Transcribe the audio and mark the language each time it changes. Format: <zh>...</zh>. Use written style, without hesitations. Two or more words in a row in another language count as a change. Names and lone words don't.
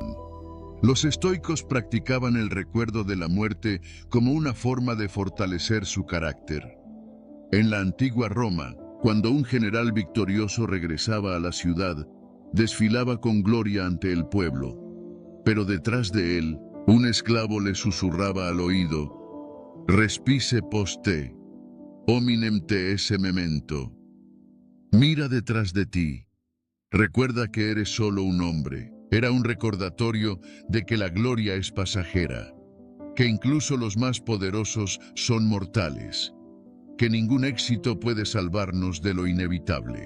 <es>Los estoicos practicaban el recuerdo de la muerte como una forma de fortalecer su carácter. En la antigua Roma, cuando un general victorioso regresaba a la ciudad, desfilaba con gloria ante el pueblo. Pero detrás de él, un esclavo le susurraba al oído:</es> <la>«Respice post te, hominem te esse memento».</la> <es>Mira detrás de ti. Recuerda que eres solo un hombre. Era un recordatorio de que la gloria es pasajera, que incluso los más poderosos son mortales, que ningún éxito puede salvarnos de lo inevitable.</es>